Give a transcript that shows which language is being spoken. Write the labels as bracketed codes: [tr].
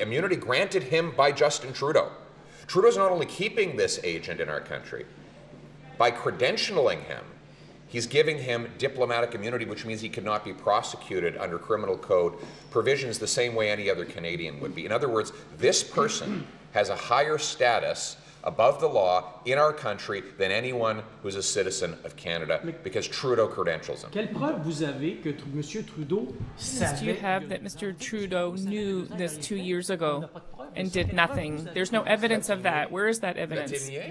[en] Immunity granted him by Justin Trudeau. Trudeau's not only keeping this agent in our country, by credentialing him, he's giving him diplomatic immunity, which means he could not be prosecuted under criminal code provisions the same way any other Canadian would be. In other words, this person has a higher status above the law in our country than anyone who's a citizen of Canada, because Trudeau credentials him. [fr] Quelle preuve vous avez que Monsieur Trudeau savait? [en] Do you have that Mr. Trudeau knew this 2 years ago and did nothing? There's no evidence of that. Where is that evidence?